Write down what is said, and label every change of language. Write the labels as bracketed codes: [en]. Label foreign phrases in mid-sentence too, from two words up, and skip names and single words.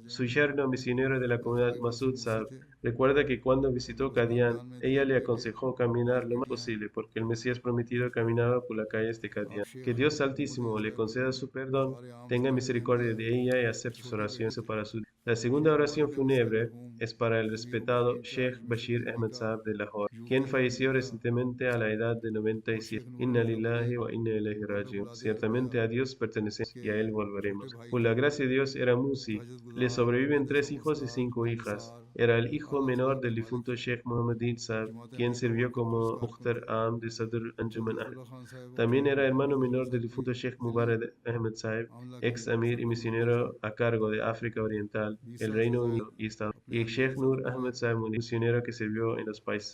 [es] Su yerno misionero de la comunidad, Masud Saab, recuerda que cuando visitó Qadian, ella le aconsejó caminar lo más posible, porque el Mesías prometido caminaba por las calles de Qadian. Que Dios Altísimo le conceda su perdón, tenga misericordia de ella y acepte sus oraciones para su. La segunda oración fúnebre es para el respetado Sheikh Bashir Ahmed Saab de Lahore, quien falleció recientemente a la edad de 97. [ar] إنا لله وإنا إليه راجعون. [es] Ciertamente a Dios pertenecemos y a Él volveremos. Por la gracia de Dios era Musi. Le sobreviven 3 hijos y 5 hijas. Era el hijo menor del difunto Sheikh Muhammadin Saab, quien sirvió como Mukhtar Am de Sadr Anjuman Ahmed. También era hermano menor del difunto Sheikh Mubarak Ahmed Saab, ex amir y misionero a cargo de África Oriental, el Reino Unido y Estados Unidos, y Sheikh Nur Ahmed Saab, un misionero que sirvió en los países.